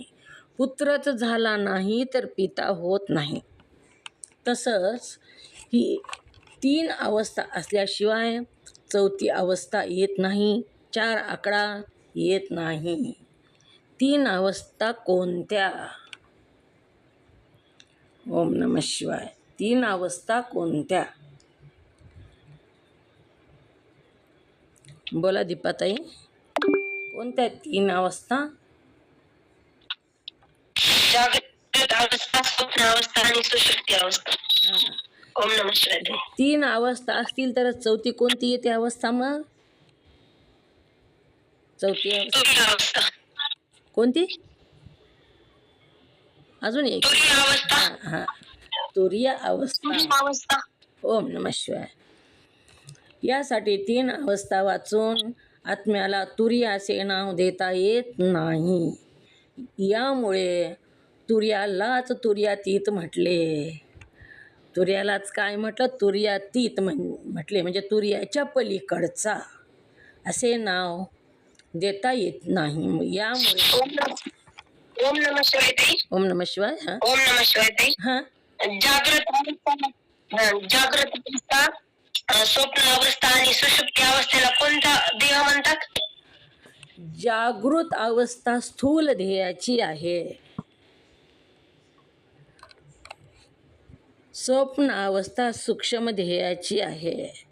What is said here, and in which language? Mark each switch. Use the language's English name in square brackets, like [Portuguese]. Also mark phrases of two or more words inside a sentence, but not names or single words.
[Marathi] पुत्रच झाला नाही तर पिता होत नाही. तसंच ही 3 अवस्था असल्याशिवाय चौथी अवस्था येत नाही. 4 आकडा येत नाही. 3 अवस्था कोणत्या? [Sanskrit] ओम नमः शिवाय. [Marathi] 3 अवस्था कोणत्या? बोला दीपाताई, कोणत्या 3 अवस्था? जागृत अवस्था, स्वप्न अवस्था आणि सुषुप्ती अवस्था. [Sanskrit] ओम नमः शिवाय. [Marathi] 3 अवस्था असतील तर चौथी कोणती येते अवस्था? मग चौथी अवस्था कोणती? अजून एक. हा, तुर्य अवस्था. [Sanskrit] ओम नमः शिवाय. [Marathi] यासाठी 3 अवस्था वाचून आत्म्याला तुर्य असे नाव देता येत नाही. यामुळे तुर्यालाच तुर्यातीत म्हटले. तुर्यालाच काय म्हटलं? तुर्यातीत म्हटले म्हणजे तुर्याच्या पलीकडचा असे नाव देता येत नाही. यामुळे [Sanskrit] ओम नमः शिवाय. ओम नमः शिवाय. हा, ओम नमः शिवाय. [Marathi] हा, जागृत अवस्था, स्वप्न अवस्था आणि सुषुप्ती अवस्थेला कोणता देह म्हणतात? जागृत अवस्था स्थूल ध्येयाची आहे. स्वप्न अवस्था सूक्ष्म ध्येयाची आहे.